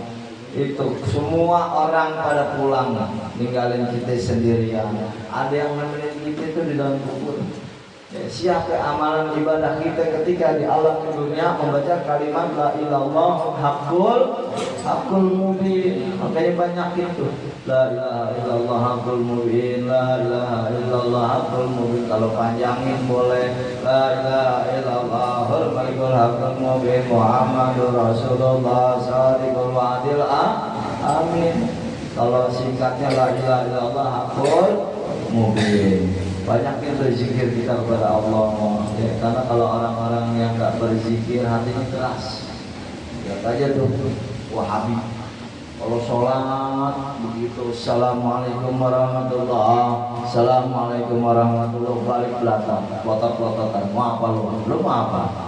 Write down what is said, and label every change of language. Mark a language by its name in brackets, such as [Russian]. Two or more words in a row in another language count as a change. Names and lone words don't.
[Indonesian] Itu semua orang pada pulang, ninggalin kita sendirian. Ada yang nemenin kita itu di dalam kubur. Ya, siapa amalan ibadah kita ketika di alam dunia membaca kalimat [Arabic] لا إله إلا الله الحق المبين. [Indonesian] Makanya banyak itu [Arabic] لا إله إلا الله الحق المبين، لا إله إلا الله الحق المبين. [Indonesian] Kalau panjangin boleh [Arabic] لا إله إلا الله الملك الحق المبين محمد رسول الله صادق الوعد الأمين. [Indonesian] Kalau singkatnya [Arabic] لا إله إلا الله الحق المبين. [Indonesian] Banyak itu zikir kita kepada Allah ya, karena kalau orang-orang yang nggak berzikir hatinya keras. Lihat aja tuh Wahabi, kalau sholat begitu [Arabic] السلام عليكم ورحمة الله، السلام عليكم ورحمة الله, [Indonesian] balik belakang, pelotot-pelototan, mau apa lu mau apa?